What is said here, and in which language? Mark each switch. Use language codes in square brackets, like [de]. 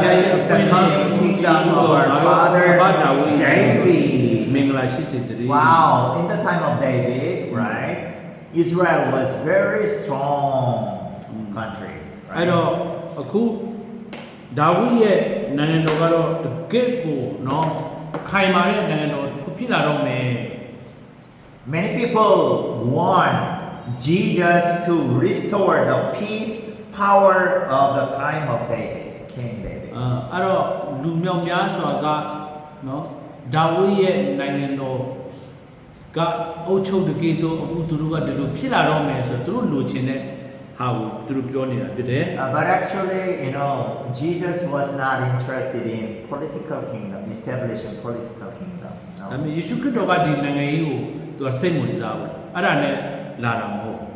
[en] This is the coming kingdom of our father David. [my] မင်္ဂလာရှိစေတည်း [en] Wow, in the time of David, right? Israel was very strong country. [my] အဲ့တော့အခုဒါဝိဒ်ရဲ့နိုင်ငံတော်ကတော့တကယ့်ကိုနော်ခိုင်မာတဲ့နိုင်ငံတော်ဖြစ်လာတော့မယ် [en] Many people want Jesus to restore the peace, power of the time of David, King David. [my] အဲ့တော့လူမြောက်များစွာကနော်ဒါဝိဒ်ရဲ့နိုင်ငံတော်ကအုပ်ချုပ်တကယ်တော့အခုသူတို့ကဒီလိုဖြစ်လာတော့မယ်ဆိုတော့သူတို့လိုချင်တဲ့ဟာကိုသူတို့ပြောနေတာဖြစ်တယ် [en] But actually, Jesus was not interested in political kingdom, establishing political kingdom. [my] ဒါ [en] No. [my] ပေမဲ့ယေရှုခရစ်တော်ကဒီနိုင်ငံရေးကိုသူကစိတ်ဝင်စားဘူးအဲ့ဒါနဲ့လာတာမဟုတ်